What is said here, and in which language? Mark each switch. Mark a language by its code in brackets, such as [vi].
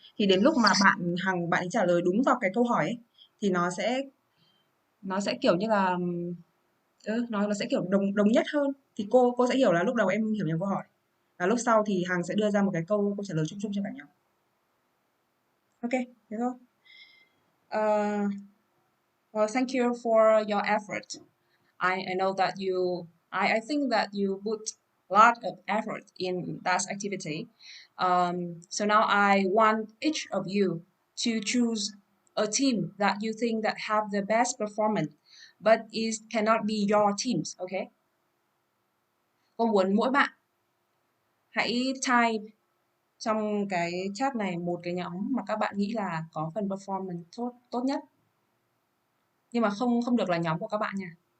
[vi] Thì đến lúc mà bạn ấy trả lời đúng vào cái câu hỏi ấy, thì nó sẽ kiểu như là nó sẽ kiểu đồng nhất hơn, thì cô sẽ hiểu là lúc đầu em hiểu nhầm câu hỏi và lúc sau thì Hằng sẽ đưa ra một cái câu trả lời chung chung cho cả nhóm. Ok, thế thôi. [en] Well, thank you for your effort. I know that I think that you put a lot of effort in that activity. So now I want each of you to choose a team that you think that have the best performance, but it cannot be your teams, okay? [vi] Cô muốn mỗi bạn hãy type trong cái chat này một cái nhóm mà các bạn nghĩ là có phần performance tốt nhất. Nhưng mà không được là nhóm của các bạn nha.